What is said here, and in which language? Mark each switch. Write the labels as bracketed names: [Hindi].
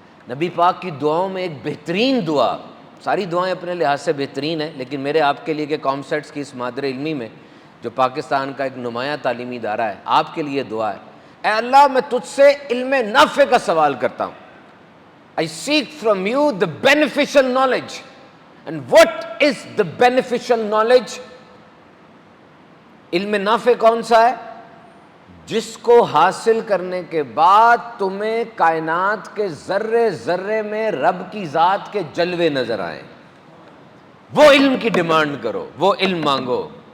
[Urdu] نبی پاک کی دعاؤں میں ایک بہترین دعا, ساری دعائیں اپنے لحاظ سے بہترین ہیں, لیکن میرے آپ کے لیے کہ کامسیٹس کی اس مادر علمی میں جو پاکستان کا ایک نمایاں تعلیمی ادارہ ہے, آپ کے لیے دعا ہے, اے اللہ میں تجھ سے علم نافع کا سوال کرتا ہوں. [English] I seek from you the beneficial knowledge. And what is the beneficial knowledge? [Urdu] علم نافع کون سا ہے؟ جس کو حاصل کرنے کے بعد تمہیں کائنات کے ذرے ذرے میں رب کی ذات کے جلوے نظر آئیں. وہ علم کی ڈیمانڈ کرو, وہ علم مانگو.